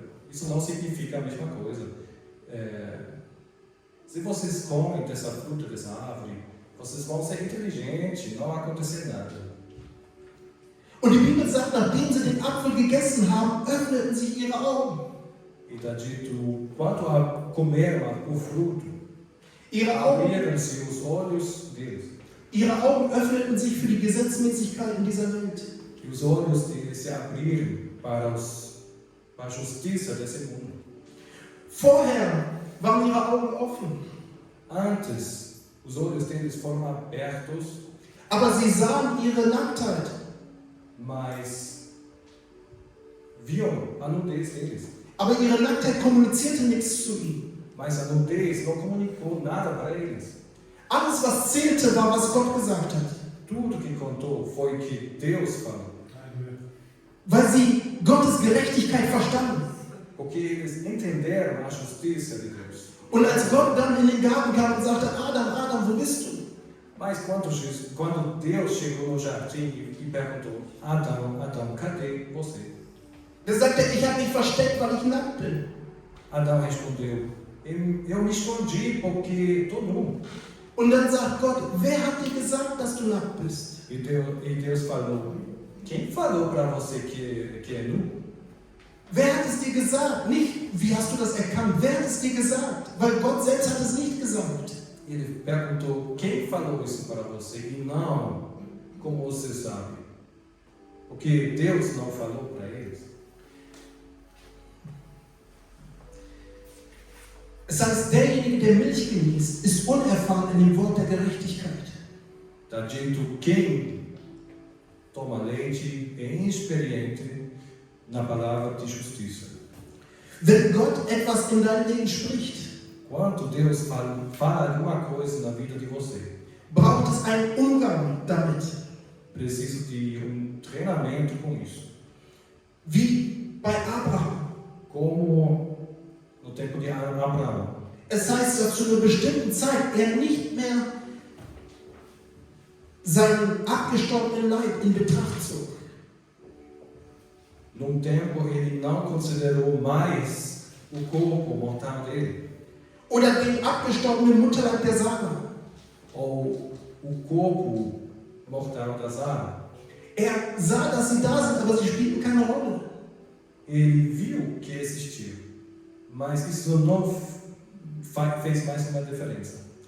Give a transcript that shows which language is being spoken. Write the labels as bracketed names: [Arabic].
[Portuguese] Isso não significa a mesma coisa. Se vocês comem dessa fruta, dessa árvore, vocês vão ser inteligentes, não vai acontecer nada. [German] Und die Bibel sagt, nachdem sie den Apfel gegessen haben, öffneten sich ihre Augen. [Portuguese] E está dito: quanto a comeram o fruto, [German] Ihre Augen, [Portuguese] abriram-se os olhos deles. [German] ihre Augen öffneten sich für die Gesetzmäßigkeiten dieser Welt. [Portuguese] E os olhos deles se abriram para a justiça desse mundo. [German] Vorher waren ihre Augen offen, [Portuguese] Antes, os olhos deles foram abertos, [German] aber sie sahen ihre Nacktheit. [Portuguese] mas viam a nudez deles. [German] Aber ihre Nacktheit kommunizierte nichts zu ihnen. [Portuguese] Mas a nudez não comunicou nada para eles. [German] Alles, was zählte, war, was Gott gesagt hat. [Portuguese] Tudo que contou foi o que Deus falou. [German] Weil sie Gottes Gerechtigkeit verstanden. [Portuguese] Porque eles entenderam a justiça de Deus. [German] Und als Gott dann in den Garten kam und sagte, Adam, Adam, wo bist du? [Portuguese] Mas quando Deus chegou no jardim e perguntou: Adão, Adão, cadê você? [German] Er sagte, ich habe mich versteckt, weil ich nackt bin. [Portuguese] Adão respondeu: eu me escondi porque estou nu. [German] Und dann sagt Gott, wer hat dir gesagt, dass du nackt bist? [Portuguese] E Deus falou: quem falou para você que é nu? [German] Wer hat es dir gesagt? Nicht, wie hast du das erkannt? Wer hat es dir gesagt? Weil Gott selbst hat es nicht gesagt. [Portuguese] Ele perguntou: quem falou isso para você? E não, como você sabe? Porque Deus não falou para eles. [German] Es heißt, derjenige, der Milch genießt, ist unerfahren in dem Wort der Gerechtigkeit. [Portuguese] Está dito: quem toma leite é inexperiente na palavra de justiça. [German] Wenn Gott etwas in dein Leben spricht, [Portuguese] Quando Deus fala alguma coisa na vida de você, [German] braucht es einen Umgang damit. [Portuguese] preciso de treinamento com isso. [German] Wie bei Abraham. [Portuguese] Como no tempo de Abraão. [German] Es heißt, dass zu einer bestimmten Zeit er nicht mehr seinen abgestorbenen Leib in Betracht zog. [Portuguese] Num tempo ele não considerou mais o corpo mortal dele, [German] Oder den abgestorbenen Mutterleib der Sarah. [Portuguese] ou o corpo mortal da Sara. [German] Er sah, dass sie da sind, aber sie spielten keine Rolle. [Portuguese] Ele viu que existiu, mas isso não fez mais uma diferença.